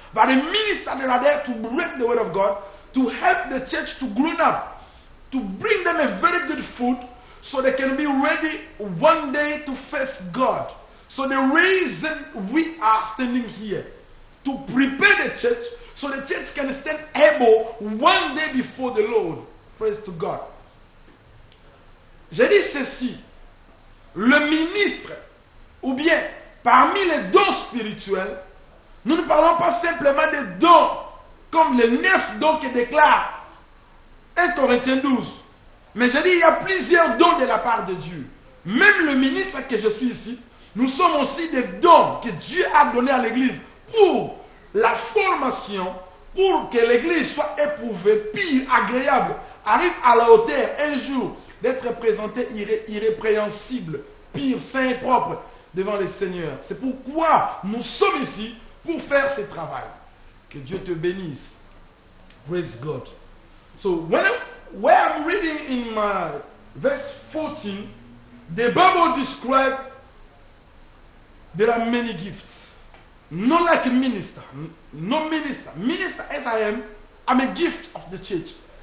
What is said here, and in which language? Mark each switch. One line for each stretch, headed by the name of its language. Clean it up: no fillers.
English: But the ministers that are there to break the word of God, to help the church to grow up, to bring them a very good food, so they can be ready one day to face God. So the reason we are standing here, to prepare the church, so the church can stand able one day before the Lord. Praise to God.
French: J'ai dit ceci: le ministre, ou bien parmi les dons spirituels, nous ne parlons pas simplement des dons comme les 9 dons que déclare 1 Corinthiens 12. Mais j'ai dit, il y a plusieurs dons de la part de Dieu. Même le ministre que je suis ici, nous sommes aussi des dons que Dieu a donnés à l'Église pour la formation, pour que l'Église soit éprouvée, pire, agréable, arrive à la hauteur un jour d'être présenté irrépréhensible, pur, saint et propre devant le Seigneur. C'est pourquoi nous sommes ici pour faire ce travail. Que Dieu te bénisse.
English: Praise God. So where I'm reading in my verse 14, the Bible describes there are many gifts. Not like a minister. No minister. Minister as I am, I'm a gift of the church.